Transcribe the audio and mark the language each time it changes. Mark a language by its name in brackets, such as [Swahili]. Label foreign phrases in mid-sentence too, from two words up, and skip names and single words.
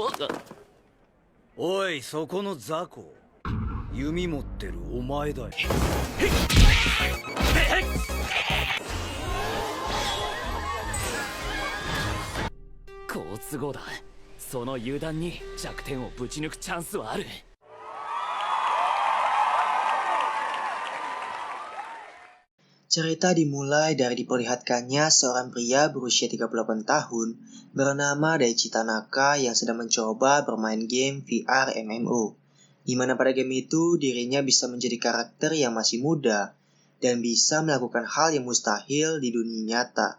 [Japanese] おい、そこの雑魚。弓持ってるお前だよ。好都合だ。その油断に弱点をぶち抜くチャンスはある。 [Indonesian] Cerita dimulai dari diperlihatkannya seorang pria berusia 38 tahun bernama Daichi Tanaka yang sedang mencoba bermain game [English] VR MMO, [Indonesian] di mana pada game itu dirinya bisa menjadi karakter yang masih muda dan bisa melakukan hal yang mustahil di dunia nyata.